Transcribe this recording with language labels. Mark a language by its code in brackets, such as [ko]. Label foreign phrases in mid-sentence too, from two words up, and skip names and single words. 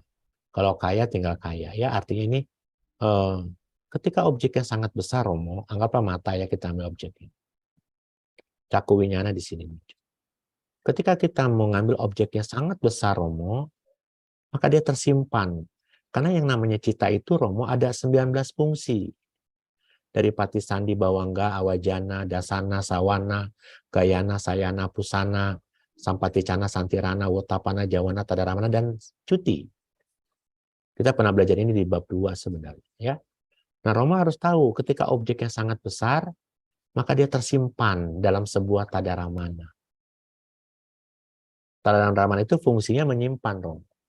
[id] Kalau kaya tinggal kaya. Ya, artinya ini ketika objeknya sangat besar, Romo, anggaplah mata ya kita ambil objeknya. [pi] Caku winyana di sini. [id] Ketika kita mengambil objeknya sangat besar, Romo, maka dia tersimpan. Karena yang namanya cita itu, Romo, ada 19 fungsi. [pi] Dari Patisandi, Bawangga, Awajana, Dasana, Sawana, Gayana, Sayana, Pusana, Sampaticana, Santirana, Wotapana, Jawana, Tadaramana, [id] dan Cuti. Kita pernah belajar ini di bab 2 sebenarnya. Ya. Nah, Roma harus tahu ketika objeknya sangat besar, maka dia tersimpan dalam sebuah tadaramana. Tadaramana itu fungsinya menyimpan, Roma.